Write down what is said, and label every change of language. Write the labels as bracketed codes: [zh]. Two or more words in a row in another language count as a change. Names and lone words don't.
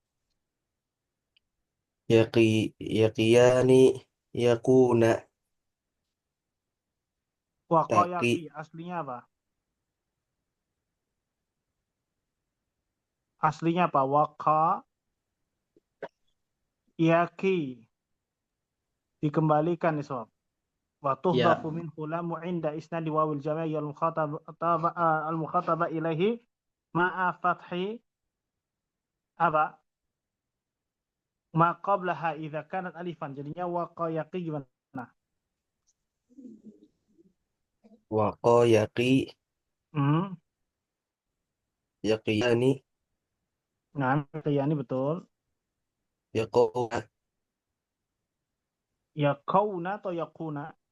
[ar] يقيان يقونا. [id] waqayaqi aslinya apa? Aslinya apa? Yaqi. Dikembalikan nih sob. [ar] وتحذف من هلام عند إسناد واو الجماع المخاطبة إليه مع فتح apa? ما قبلها إذا كانت ألفا. [id] Jadinya waqayaqi gimana? [ar] وقى يقيان [id] Nah, ini betul. [ar] yaquna. Yaquna atau yaquna?